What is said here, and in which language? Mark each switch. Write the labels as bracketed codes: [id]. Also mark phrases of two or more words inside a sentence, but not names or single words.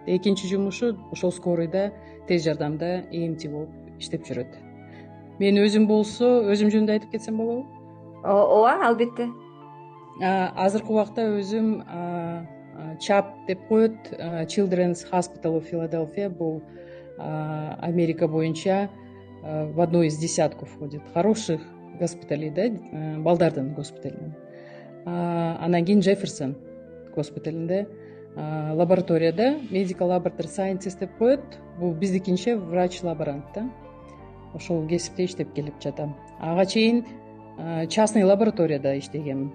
[ky] Экинчи жумушу ошол скорыйда тез жардамда EMT болуп иштеп жүрөт. Мен өзүм болсо, өзүм жөнүндө айтып кетсем болобу? Ооба, албетте. Азыркы убакта өзүм CHAP деп коет, [en] Children's Hospital of Philadelphia. [ky] Бул Америка боюнча [ru] в одной из десятку входит хороших госпиталей, [ky] да, балдардын госпиталинен. Анан кийин Джефферсон госпиталинде лабораторияда [en] Medical Laboratory Scientist [ky] деп коет. Бул биздикинче врач-лаборант да. Ошол кесипте иштеп келип жатам. Ага чейин частный лабораторияда иштегем.